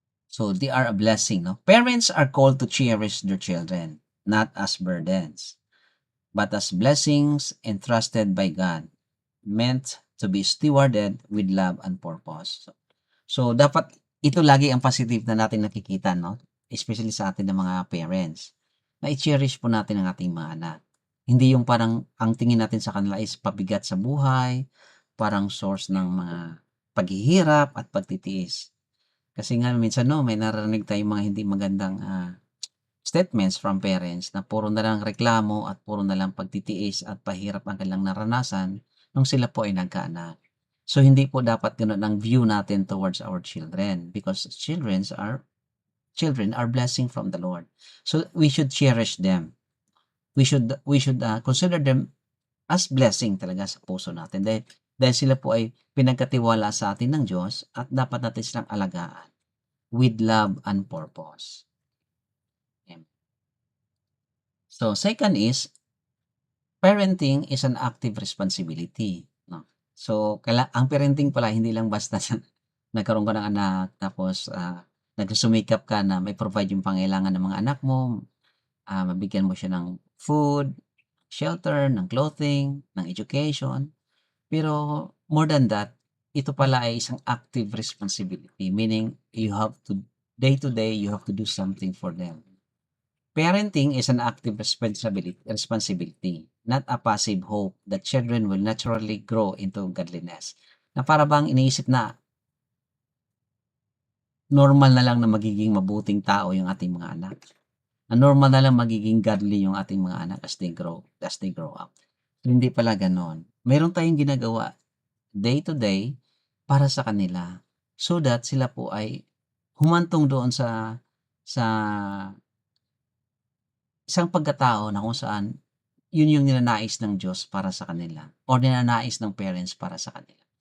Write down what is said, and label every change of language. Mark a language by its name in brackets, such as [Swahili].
[English] So, they are a blessing 'no. Parents are called to cherish their children, not as burdens, but as blessings entrusted by God, meant to be stewarded with love and purpose. [Filipino] So dapat ito lagi ang positive na natin nakikita 'no, especially sa atin ng mga parents, na i-cherish po natin ang ating mga anak. Hindi yung parang ang tingin natin sa kanila is pabigat sa buhay, parang source ng mga paghihirap at pagtitiis. Kasi nga minsan 'no, may naririnig tayong mga hindi magandang, [English] statements from parents [Filipino] na puro na lang reklamo at puro na lang pagtitiis at pahirap ang kanilang naranasan nung sila po ay nagkaanak. [English] So, [Filipino] hindi po dapat gano'n ang view natin [English] towards our children because children are blessing from the Lord. So, we should cherish them. We should consider them as blessing [Filipino] talaga sa puso natin dahil sila po ay pinagkatiwala sa atin ng Diyos at dapat natin silang alagaan [English] with love and purpose. So, second is, parenting is an active responsibility, no? [Filipino] So, ang parenting pala hindi lang basta nagkaroon ka ng anak tapos, nagsusumikap ka na mai-provide yung pangailangan ng mga anak mo, mabigyan mo siya ng food, shelter, ng clothing, ng education. [English] Pero more than that, [Filipino] ito pala ay isang [English] active responsibility, meaning day to day, you have to do something for them. Parenting is an active responsibility, not a passive hope that children will naturally grow into godliness. [Filipino] Na para bang iniisip na normal na lang na magiging mabuting tao yung ating mga anak. Na normal na lang magiging godly yung ating mga anak [English] as they grow up. [Filipino] Hindi pala gano'n. Meron tayong ginagawa day to day para sa kanila so that sila po ay humantong doon sa isang pagkatao na kung saan yun yung ninanais ng Diyos para sa kanila or ninanais ng parents para sa kanila.